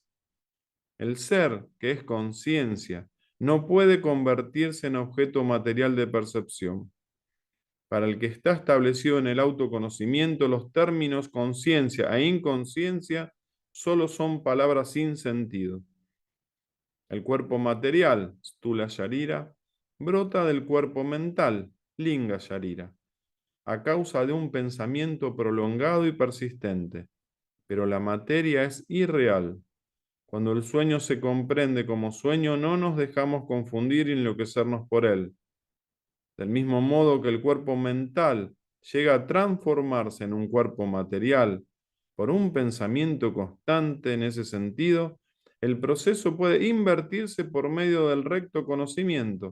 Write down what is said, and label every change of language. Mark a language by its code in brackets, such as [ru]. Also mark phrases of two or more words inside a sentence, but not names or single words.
[es] El ser, que es conciencia, no puede convertirse en objeto material de percepción. Para el que está establecido en el autoconocimiento, los términos conciencia e inconsciencia solo son palabras sin sentido. El cuerpo material, [sa] stula sharira, [es] brota del cuerpo mental, [sa] linga sharira, [es] a causa de un pensamiento prolongado y persistente. Pero la materia es irreal. Cuando el sueño se comprende como sueño, no nos dejamos confundir y enloquecernos por él. Del mismo modo que el cuerpo mental llega a transformarse en un cuerpo material, Por un pensamiento constante en ese sentido, el proceso puede invertirse por medio del recto conocimiento.